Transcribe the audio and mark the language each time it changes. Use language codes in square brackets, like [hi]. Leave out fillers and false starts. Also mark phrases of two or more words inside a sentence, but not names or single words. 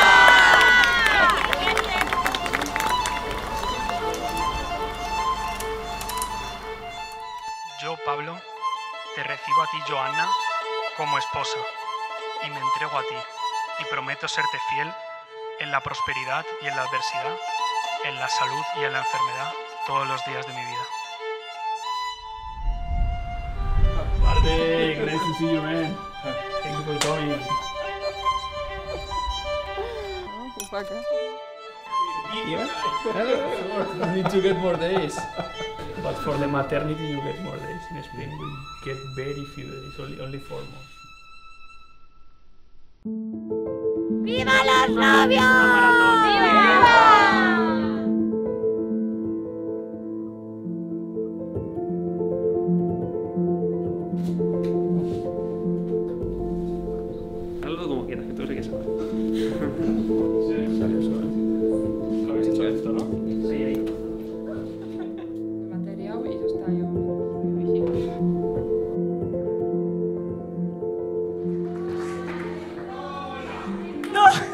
[es] Yo, Pablo, te recibo a ti, Johanna, como esposa, y me entrego a ti, y prometo serte fiel en la prosperidad y en la adversidad, en la salud y en la enfermedad, todos los días de mi vida. [en] Bartek, nice to see you, man. Thank you for coming. [pl] Uwaga. [en] Yeah? You need to get more days. But for the maternity, you get more days. In Spain, we get very few days, only 4 months. [es] ¡Viva los novios! ¡Viva! Hazlo como quieras, que tú sé que sabes. Sale eso, ¿eh? Lo habéis hecho esto, ¿no? Sí, ahí. [pl] Materiał i zostają. [en] No!